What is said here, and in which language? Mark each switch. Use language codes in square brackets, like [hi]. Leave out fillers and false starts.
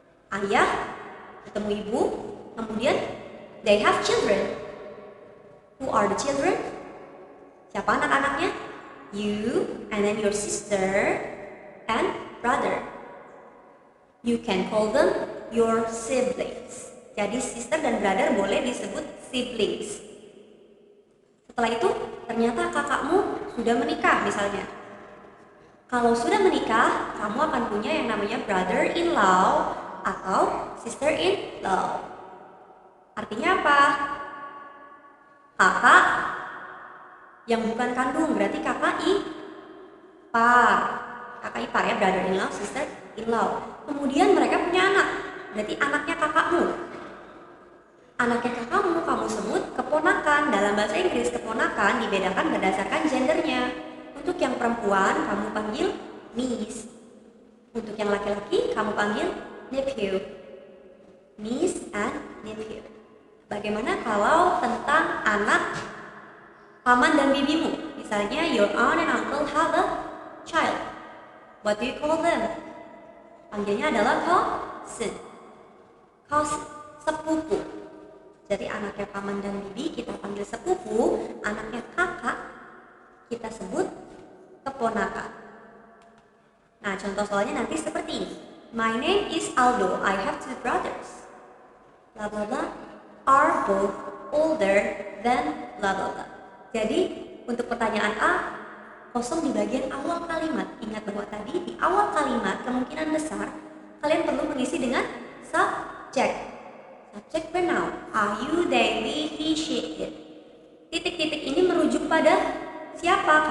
[id] Ayah ketemu ibu. Kemudian [en] they have children. Who are the children? [id] Siapa anak-anaknya? [en] You and then your sister and brother. You can call them your siblings. [id] Jadi sister dan brother boleh disebut siblings. Setelah itu ternyata kakakmu sudah menikah misalnya. Kalau sudah menikah, kamu akan punya yang namanya brother-in-law atau sister-in-law. Artinya apa? Kakak yang bukan kandung, berarti kakak ipar. Kakak ipar ya, brother-in-law, sister-in-law. Kemudian mereka punya anak, berarti anaknya kakakmu. Anaknya kakakmu kamu sebut keponakan. Dalam bahasa Inggris keponakan dibedakan berdasarkan gendernya. Untuk yang perempuan kamu panggil niece. Untuk yang laki-laki kamu panggil nephew. [en] Niece and nephew. [id] Bagaimana kalau tentang anak paman dan bibimu? [en] Misalnya your aunt and uncle have a child. What do you call them? [id] Panggilnya adalah cousin. Cousin, sepupu. Jadi anaknya paman dan bibi kita panggil sepupu, anaknya kakak kita sebut keponakan. Nah, contoh soalnya nanti seperti ini. [en] My name is Aldo. I have two brothers. Blah blah blah. Are both older than blah blah blah. [id] Jadi untuk pertanyaan A, kosong di bagian awal kalimat. Ingat bahwa tadi di awal kalimat kemungkinan besar kalian perlu mengisi dengan subject. Subject pronoun. [en] Are you, they, we, he, she, it. [id] Titik-titik ini merujuk pada siapa?